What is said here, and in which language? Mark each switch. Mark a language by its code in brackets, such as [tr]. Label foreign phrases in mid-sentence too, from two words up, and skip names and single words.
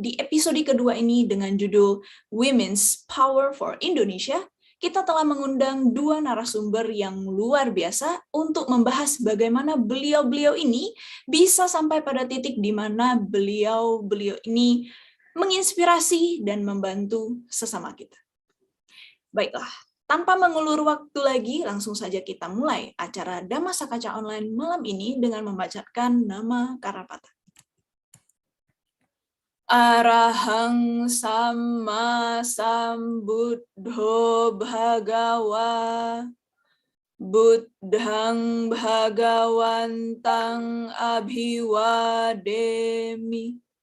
[id] Di episode kedua ini dengan judul Women's Power for Indonesia, kita telah mengundang 2 narasumber yang luar biasa untuk membahas bagaimana beliau-beliau ini bisa sampai pada titik di mana beliau ini menginspirasi dan membantu sesama kita. Baiklah, tanpa mengulur waktu lagi, langsung saja kita mulai acara Dhamma Sakaca Online malam ini dengan membacakan nama Karapata. [pi] Arahang Samma Sambuddho Bhagawa Buddhang Bhagawantang Abhiwademi